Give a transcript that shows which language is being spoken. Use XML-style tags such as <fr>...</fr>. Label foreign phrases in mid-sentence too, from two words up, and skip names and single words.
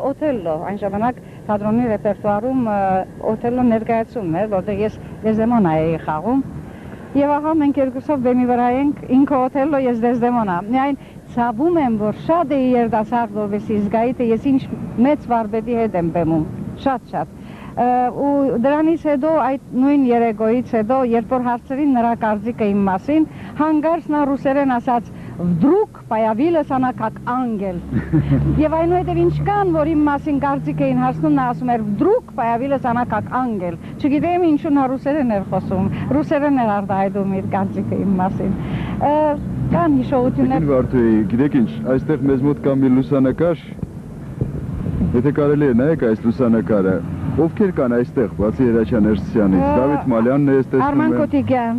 <hy>Օթելլո, այն ժամանակ թատրոնի ռեպերտուարում Օթելլո ներկայացումն էր, որտեղ ես Դեզդեմոնա էի խաղում։ Եվ ահա մենք երկուսով բեմի վրա ենք, ինքը Օթելլո, ես Դեզդեմոնա։ Միայն ցավում եմ, որ շատ էի երիտասարդ, որովհետեւ զգայի, թե ես ինչ մեծ վարպետի հետ եմ բեմում, շատ։ Ու դրանից հետո այդ նույն երեկոյից հետո, երբ որ հարցրին նրա կարծիքը իմ մասին, հանկարծ նա ռուսերեն ասաց.</hy> <ru>«Вдруг появилась она как ангел»։</ru> <hy>Եվ այնուհետև ինչ կան, որ իմ մասին կարծիք էին հասնում, նա ասում էր</hy> <ru>«Вдруг появилась она как ангел»։</ru> <hy>Չգիտեմ ինչու նա ռուսերեն էր խոսում, ռուսերեն էր արտահայտում իր կարծիքը իմ մասին։ Կան հիշողություններ։ Տիկին Վարդուհի, գիտեք ինչ, այստեղ մեզ մոտ կա մի լուսանկար։ Եթե կարելի է նայեք այս լուսանկարը, ովքեր կան այստեղ, բացի Հրաչյա Ներսիսյանից, Դավիթ Մալյանն է, ես տեսնում եմ։</hy>